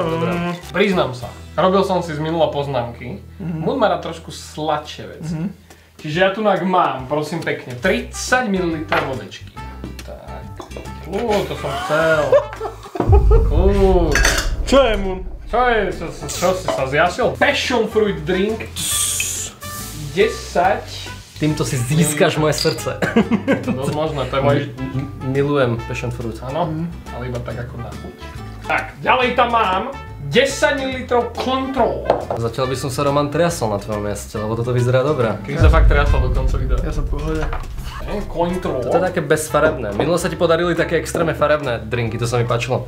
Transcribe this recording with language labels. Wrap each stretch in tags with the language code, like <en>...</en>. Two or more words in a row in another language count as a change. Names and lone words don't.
<sk>Priznám sa, robil som si z minula poznámky. Moon má rád trošku sladšie veci. Čiže ja tu mám, prosím pekne, 30 ml vodečky. Tak. To som chcel. Čo je, Moon? Čo si sa zjasil?</sk> <en>Passion fruit drink.</en> <sk>10. Týmto si získaš moje srdce. To dosť možné, to je môj... Milujem</sk> <en>passion fruit.</en> <sk>Áno, ale iba tak ako na chuť. Tak, ďalej tam mám 10 ml Control. Zatiaľ by som sa Roman triasol na tvojom mieste, lebo toto vyzerá dobré. Keby sa fakt triasol do konca videa. Ja som v pohode. Control. To je také bezfarebné. Minulo sa ti podarili také extrémne farebné drinky, to sa mi páčilo.</sk>